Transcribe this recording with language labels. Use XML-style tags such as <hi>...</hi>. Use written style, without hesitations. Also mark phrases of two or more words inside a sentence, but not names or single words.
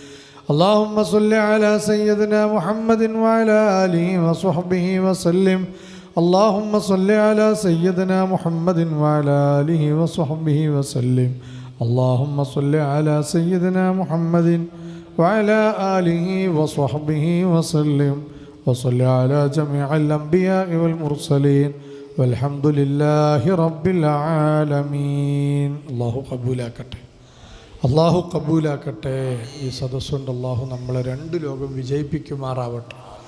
<ar>اللهم صل على سيدنا محمد وعلى آله وصحبه وسلم اللهم صل على سيدنا محمد وعلى آله وصحبه وسلم اللهم صل على سيدنا محمد وعلى آله وصحبه وسلم وصل على جميع الأنبياء والمرسلين والحمد لله رب</ar> <ml>العالمين അള്ളാഹു കബൂലാക്കട്ടെ അള്ളാഹു കബൂലാക്കട്ടെ ഈ സദസ്സുകൊണ്ട് അള്ളാഹു നമ്മളെ രണ്ട് ലോകം വിജയിപ്പിക്കുമാറാവട്ടെ</ml>